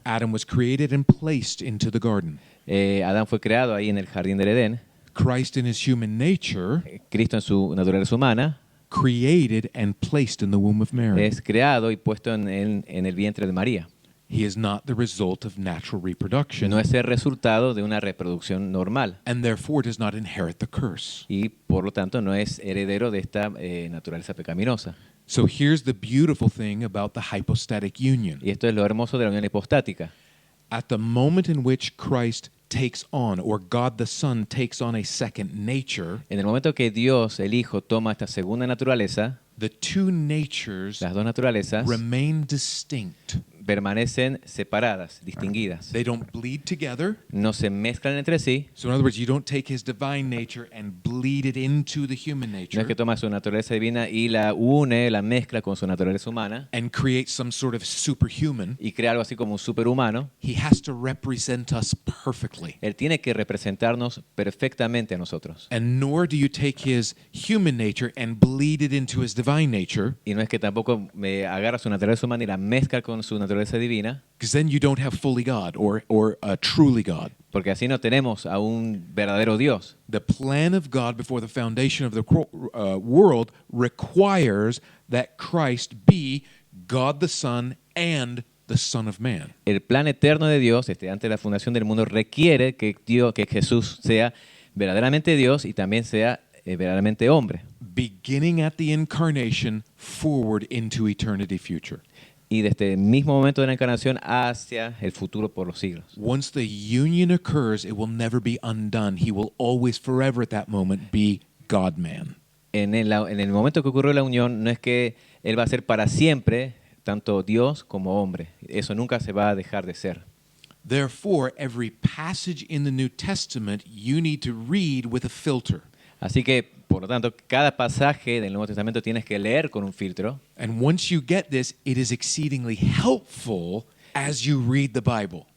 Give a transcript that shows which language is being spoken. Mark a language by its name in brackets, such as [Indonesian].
[English] Adam was created and placed into the garden. [Spanish] Adán fue creado ahí en el jardín del Edén. [English] Christ in his human nature [Spanish] Cristo en su naturaleza humana [English] created and placed in the womb of Mary. [Spanish] es creado y puesto en el vientre de María. [English] He is not the result of natural reproduction, [Spanish] No es el resultado de una reproducción normal [English] and therefore does not inherit the curse. [Spanish] y por lo tanto no es heredero de esta naturaleza pecaminosa. [English] So here's the beautiful thing about the hypostatic union. [Spanish] Y esto es lo hermoso de la unión hipostática. [English] At the moment in which Christ takes on, or God the Son takes on a second nature, [Spanish] En el momento que Dios, el Hijo, toma esta segunda naturaleza, [English] the two natures [Spanish] las dos naturalezas [English] remain distinct. [Spanish] permanecen separadas, distinguidas. [English] They don't bleed together. [Spanish] No se mezclan entre sí. [English] So in other words, you don't take his divine nature and bleed it into the human [Spanish] No [English] nature [Spanish] es que toma su naturaleza divina y la une, la mezcla con su naturaleza humana [English] and create some sort of superhuman. [Spanish] y crea algo así como un superhumano. [English] He has to represent us perfectly. [Spanish] Él tiene que representarnos perfectamente a nosotros. [English] And nor do you take his human nature and bleed it into his divine nature, [Spanish] Y no es que tampoco me agarra su naturaleza humana y la mezcla con su naturaleza divina, [English] because then you don't have fully God or a truly God. [Spanish] porque así no tenemos a un verdadero Dios. [English] The plan of God before the foundation of the world requires that Christ be God the Son and the Son of Man. [Spanish] El plan eterno de Dios, antes de la fundación del mundo, requiere que Jesús sea verdaderamente Dios y también sea verdaderamente hombre. [English] Beginning at the incarnation forward into eternity future. [Spanish] Y desde el mismo momento de la encarnación hacia el futuro por los siglos. [English] Once the union occurs, it will never be undone. He will always, forever at that moment, be God-man. [Spanish] En el momento que ocurrió la unión, no es que Él va a ser para siempre tanto Dios como hombre. Eso nunca se va a dejar de ser. [English] Therefore, every passage in the New Testament you need to read with a filter. [Spanish] Así que, por lo tanto, cada pasaje del Nuevo Testamento tienes que leer con un filtro. [English] And once you get this, it is exceedingly helpful as you read the Bible.